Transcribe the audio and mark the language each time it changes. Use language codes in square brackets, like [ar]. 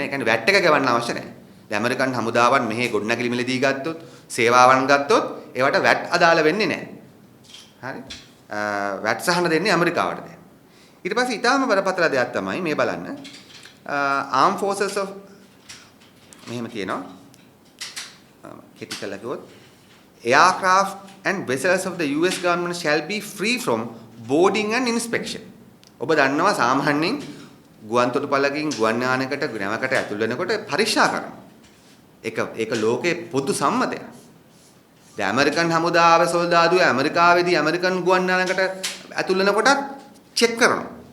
[si] ඒ කියන්නේ වැට් එක ගවන්න අවශ්‍ය නැහැ. දැන් ඇමරිකන් හමුදාවන් මෙහි ගොඩනැගිලි මිලදී ගත්තොත්, සේවාවන් ගත්තොත් ඒවට වැට් අදාළ වෙන්නේ නැහැ. හරි? වැට් සහන දෙන්නේ ඇමරිකාවට දැන්. ඊට පස්සේ ඊටාම බරපතල දෙයක් තමයි මේ බලන්න. [en] armed forces of [si] මෙහෙම තියෙනවා. කෙටි කළා කිව්වොත් [en] aircraft and vessels of the US government shall be free from boarding and inspection. [si] ඔබ දන්නවා සාමාන්‍යයෙන් ගුවන් තොටුපළකින් ගුවන් යානයකට නැවකට ඇතුල් වෙනකොට පරීක්ෂා කරනවා. ඒක ලෝකේ පොදු සම්මතයක්. දැන් ඇමරිකන් හමුදාවේ සොල්දාදුව ඇමරිකාවේදී ඇමරිකන් ගුවන් යානයකට ඇතුල් වෙනකොටත් චෙක් කරනවා.